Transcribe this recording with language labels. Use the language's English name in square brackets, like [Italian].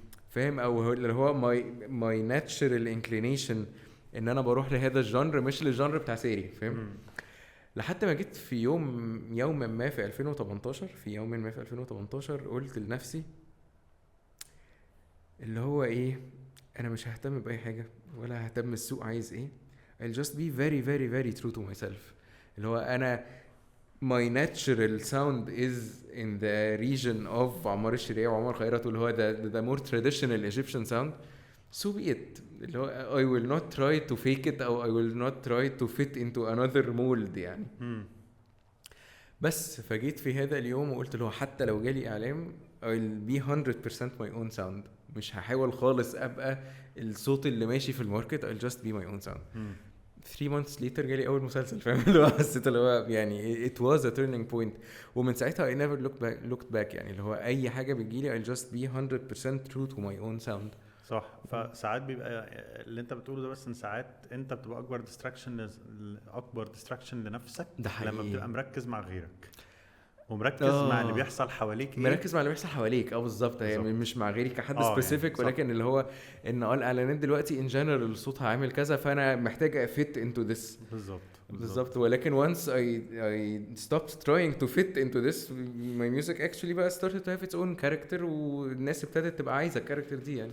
[Arabic] فاهم؟ او اللي هو [English] my natural inclination [Arabic] ان انا بروح لهذا الجانر مش للجانر بتاع سيري. فاهم؟ لحد ما جيت في يوم ما في 2018 في يوم ما في 2018 قلت لنفسي اللي هو ايه، انا مش ههتم باي حاجه ولا ههتم السوق عايز ايه. [English] I'll just be very very very true to myself. [Arabic] اللي هو انا [English] my natural sound is in the region of عمار الشريعي وعمر خيرت، [Arabic] اللي هو [English] the more traditional Egyptian sound. So be it. [Arabic] اللي هو [English] I will not try to fake it أو I will not try to fit into another mold يعني. [Arabic] بس فجيت في هذا اليوم وقلت له حتى لو جالي إعلام [English] I'll be 100% my own sound. [Arabic] مش هحاول خالص أبقى الصوت اللي ماشي في الماركت. [English] I'll just be my own sound. 3 months later [Arabic] جالي أول مسلسل. فاهم؟ اللي هو حسيت اللي هو يعني [English] it was a turning point. [Arabic] ومن ساعتها [English] I never looked back يعني. [Arabic] اللي هو أي حاجة بتجيلي [English] I'll just be 100% true to my own sound. [Arabic] صح. فساعات بيبقى اللي انت بتقوله ده، بس ان ساعات انت بتبقى اكبر ديستراكشن لنفسك لما بتبقى مركز مع غيرك. ومركز مع اللي بيحصل حواليك مركز مع اللي بيحصل حواليك. بالظبط. هي مش مع غيري كحد سبيسيفيك يعني ولكن اللي هو ان الاعلانات دلوقتي ان جنرال صوتها عامل كذا فانا محتاج [English] افيت into this. [Arabic] بالظبط. [English] ولكن once I stopped trying to fit into this my music actually بقى started to have its own character [Arabic] والناس ابتدت تبقى عايزه الكاركتر دي يعني.